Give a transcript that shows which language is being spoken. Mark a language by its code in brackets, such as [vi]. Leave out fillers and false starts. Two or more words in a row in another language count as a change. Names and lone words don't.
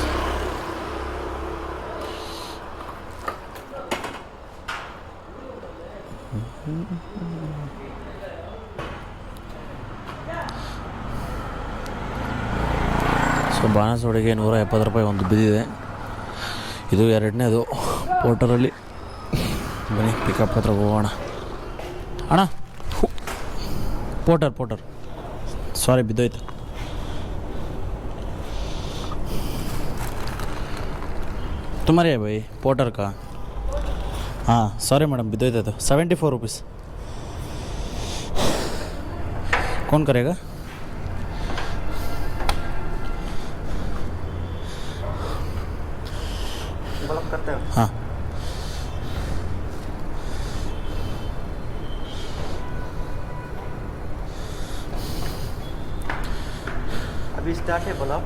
[kn] ಸೊ ಬಾನಸವಾಡಿಗೆ ₹170 ಒಂದು ಬಿದ್ದಿದೆ. ಇದು ಎರಡನೇದು ಪೋಟರಲ್ಲಿ. ಬನ್ನಿ ಪಿಕಪ್ ಹತ್ರ ಹೋಗೋಣ. ಅಣ್ಣ ಪೋಟರ್ ಸಾರಿ ಬಿದ್ದೋಯ್ತು. [hi] तुम्हारे है भाई पोर्टर का [kn] ಹಾಂ ಸಾರಿ ಮೇಡಮ್ ಬಿದ್ದೋಯ್ತದು [hi] 74 रुपीस कौन करेगा करते हो हाँ अभी स्टार्ट है बोला